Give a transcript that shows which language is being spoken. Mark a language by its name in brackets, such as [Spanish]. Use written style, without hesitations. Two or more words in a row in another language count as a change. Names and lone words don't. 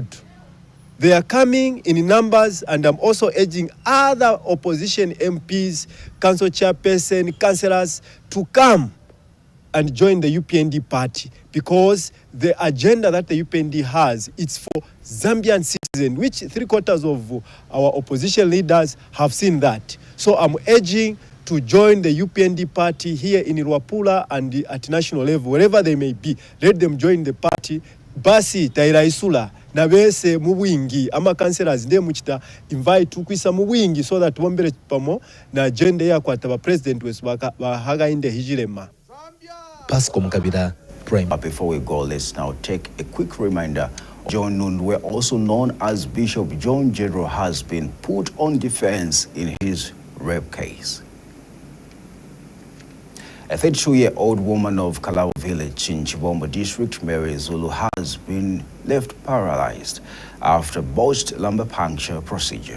[English] They are coming in numbers, and I'm also urging other opposition MPs, council chairperson, councillors to come and join the UPND party, because the agenda that the UPND has, it's for Zambian citizens, which 3/4 of our opposition leaders have seen that. So I'm urging to join the UPND party here in Luapula and at national level, wherever they may be. Let them join the party. [Bemba] Basi tairaisula na bese mubwingi ama councillors nde muchita invite tukwisa mubwingi [English] so that [Bemba] bombere pamo na agenda ya kwataba president wesu Hakainde Hichilema. Pasco Mukabira, [English] Prime. Before we go, let's now take a quick reminder. John NUNDWE, also known as Bishop John Jedro, has been put on defense in his rape case. A 32-year-old woman of KALABO village in CHIBOMBO district, Mary ZULU, has been left paralyzed after botched lumbar puncture procedure.